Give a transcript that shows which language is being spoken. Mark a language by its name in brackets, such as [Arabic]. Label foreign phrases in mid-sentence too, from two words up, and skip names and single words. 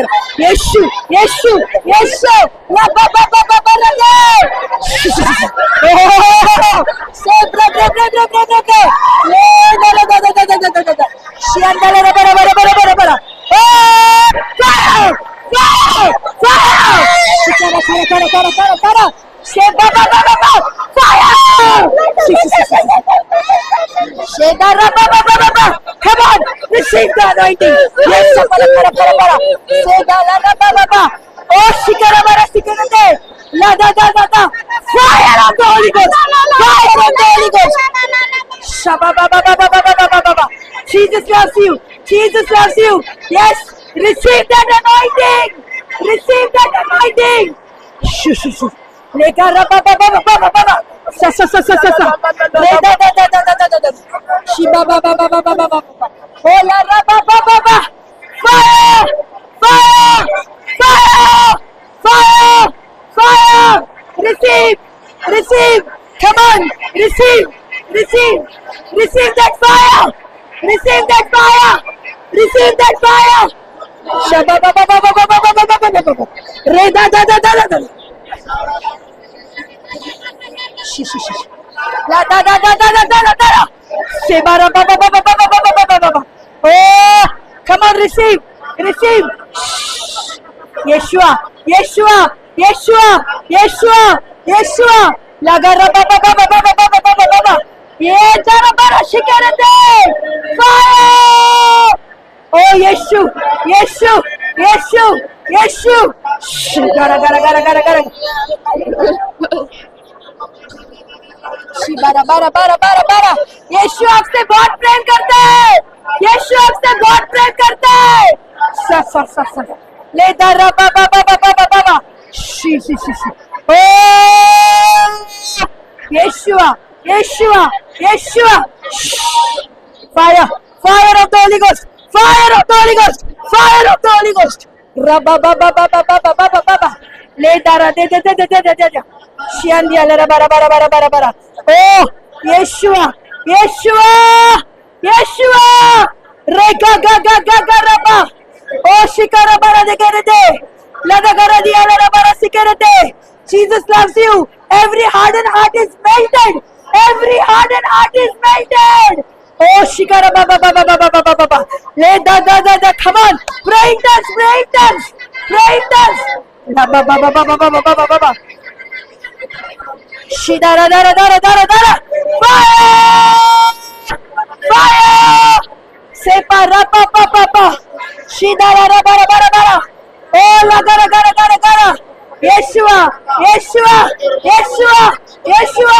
[English] Yeshu, Yeshu, Yeshu. La ba ba ba ba ba la la. Oh, so bra bra bra bra bra bra bra. Le da da da da da da da da. Shianda la la bara bara bara bara bara. Oh, fire, fire, fire. Kara kara kara kara kara kara. She ba ba ba ba ba. Fire. She da ra ba ba ba ba ba. Come on, receive the anointing. Yes, para para para para. She da la la ba ba ba. Oh, shikara bara shikara de. La da da da da. Fire of the Holy Ghost. Fire of the Holy Ghost. Shaba ba ba ba ba ba ba ba ba ba. Jesus loves you. Jesus loves you. Yes, receive that anointing. Receive that anointing. Shoo shoo shoo. Leka ra ba ba ba ba ba ba ba. Sa sa sa sa sa sa. Le da da da da da da da. Shiba ba ba ba ba ba ba ba. Oh la ra ba ba ba ba. Fire! Fire! Fire! Fire! Fire! Receive! Receive! Come on! Receive! Receive! Receive that fire! Receive that fire! Receive that fire! Shaba ba ba ba ba ba ba ba ba ba ba ba. Re da da da da da da. Shi shi shi. La da da da da da da da da. Sheba ra ba ba ba ba ba ba ba ba ba ba ba. Oh! Come on, receive! Receive! Yeshua! Yeshua! Yeshua! Yeshua! Yeshua! Laga ba ba ba ba ba ba ba ba ba ba ba. Ye jara bara shikarate! Fire! Oh, Yeshu! Yeshu! Yeshu! Yeshu! Gara gara gara gara gara. bara bara bara bara bara. [Hindi] यीशु आपसे बहुत प्रेम करता है. यीशु आपसे बहुत प्रेम करता है. सा सा सा सा. ले दरा बा बा बा बा बा बा बा. शी शी शी शी. [English] Oh, Yeshua, Yeshua, Yeshua. Fire, fire of the Holy Ghost, fire of the Holy Ghost, fire of the Holy Ghost. Rabba ba ba ba ba ba ba ba ba ba ba. Le dara de de de de de de de de. Shiandia la bara bara bara bara bara. Oh, Yeshua, Yeshua, Yeshua. Rega ga ga ga ga rabba. Oh, shikara bara de de de. La da gara dia la bara sikere de. Jesus loves you. Every hardened heart is melted. Every hardened heart is melted. Oh, shikara ba ba ba ba ba ba ba ba ba. Le da da da da. Come on, praying dance, praying dance, praying dance. La ba ba ba ba ba ba ba ba ba ba. Shidara dara dara dara dara. Fire! Fire! Separa pa pa pa pa. Shidara ra bara bara bara. Oh, la gara gara gara gara. Yeshua, Yeshua, Yeshua, Yeshua.